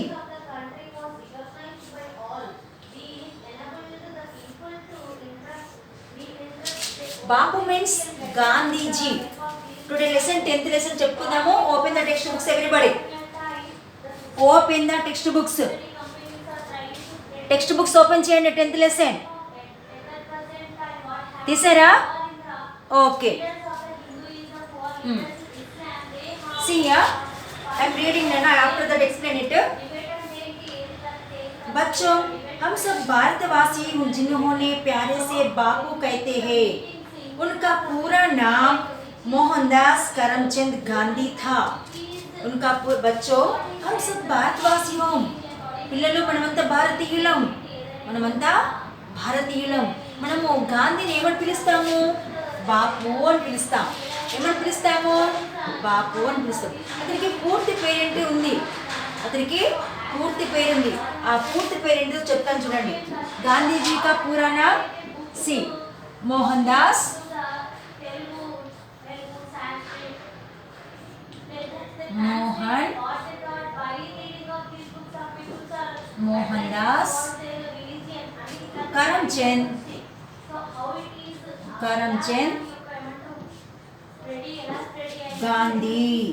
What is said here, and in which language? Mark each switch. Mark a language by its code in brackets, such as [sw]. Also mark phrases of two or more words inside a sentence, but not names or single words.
[en] of the country was recognized by all. These enabled the people to interest. Bapu means Gandhiji. Today lesson 10th lesson చెప్పుకుందాము. Open the text books everybody. Open the text books. [te] టెక్స్ట్ బుక్స్ ఓపెన్ చేయండి. 10th లెసన్ తీసారా? ఓకే. [en] See here, I am reading Nana. After that explain it. [hi] बच्चों, हम सब भारतवासी जिन्होंने प्यारे से बापू कहते हैं, उनका पूरा नाम मोहनदास करमचंद गांधी था. उनका बच्चों, हम सब भारतवासी हो. [te] పిల్లలు మనమంతా భారతీయులం, మనము గాంధీని ఏమని పిలుస్తాము? బాపు అని పిలుస్తాం. ఏమని పిలుస్తాము? బాపు అని పిలుస్తాం. అతనికి పూర్తి పేరేంటి ఉంది? ఆ పూర్తి పేరేంటో చెప్తాను చూడండి. [hi] गांधीजी का पूरा नाम सी मोहन दास मोहनदास करमचंद गांधी.